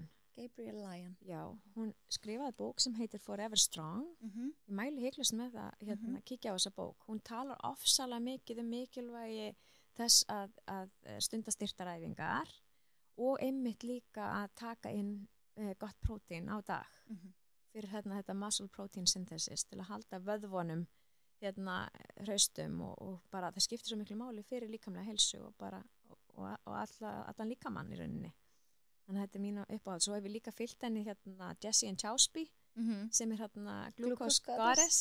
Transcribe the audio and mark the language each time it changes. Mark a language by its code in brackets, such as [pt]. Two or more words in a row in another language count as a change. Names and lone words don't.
[is] Já, hún skrifaði bók sem heitir Forever Strong. Ég mæli heiklust með það, kíkja á þessa bók. Hún talar ofsalega mikið mikilvægi þess að stunda styrktaræfingar og einmitt líka að taka inn gott prótín á dag fyrir þetta [en] muscle protein synthesis [is] til að halda vöðvunum hraustum og bara það skiptir svo miklu máli fyrir líkamlega heilsu og allan líkamann í rauninni. Þannig að þetta er mínu uppáhald. Svo hef ég líka fylgt henni Jessie and Chausby sem er Glucose Goddess.